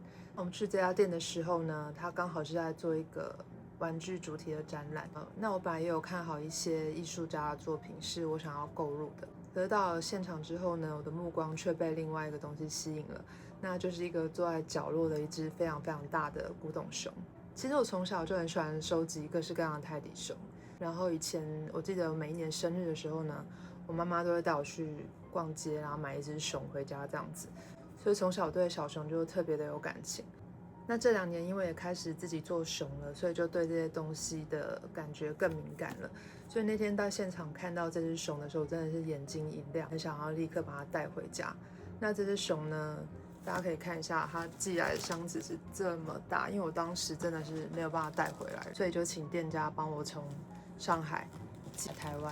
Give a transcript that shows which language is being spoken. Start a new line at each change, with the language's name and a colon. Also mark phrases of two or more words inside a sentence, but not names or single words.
Chinese: 我們去這家店的時候呢，它剛好是在做一個玩具主題的展覽。那我本來也有看好一些藝術家的作品，是我想要購入的。可是到了現場之後呢，我的目光卻被另外一個東西吸引了，那就是一個坐在角落的一隻非常非常大的古董熊。其實我從小就很喜歡收集各式各樣的泰迪熊，然後以前我記得每一年生日的時候呢，我媽媽都會帶我去逛街，然後買一隻熊回家這樣子，所以從小對小熊就特別的有感情。那這2年因為也開始自己做熊了，所以就對這些東西的感覺更敏感了。所以那天到現場看到這隻熊的時候，真的是眼睛一亮，很想要立刻把它帶回家。那這隻熊呢，大家可以看一下，它寄來的箱子是這麼大，因為我當時真的是沒有辦法帶回來，所以就請店家幫我從上海寄台灣。